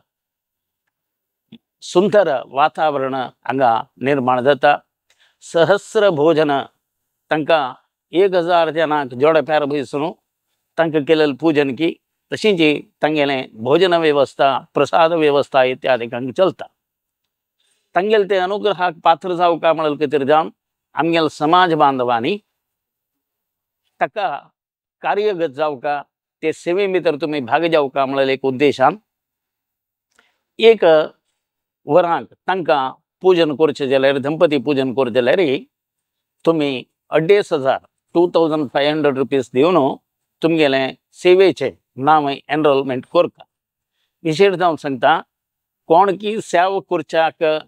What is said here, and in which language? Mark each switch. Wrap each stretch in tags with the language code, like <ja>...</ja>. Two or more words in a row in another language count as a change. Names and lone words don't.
<kok>सुंदर वातावरण हांगा निर्माण जाता सहस्र भोजन तांकां 1000 जनांक जोडप्यार बसून तांकां केलेलें पूजन की तशींच तांगेलें भोजन व्यवस्था प्रसाद व्यवस्था इत्यादी हांगा चलता तांगेले ते अनुग्रहाक पात्र जावका म्हणले खातीर जावन आमगेले समाज बांधवांनी ताका कार्यगत जावका ते सेवे भितर तुमी भाग जावका म्हणले एक उद्देशान एक वरांक तांकां पूजन करचें जाल्यार दंपती पूजन करचें जाल्यार तुमी 2500 2500 रुपीज दिवन तुमगेले सेवेचे नांव एनरोलमेंट करता विशेष जावन सांगता कोण की सेवा करच्याक</kok>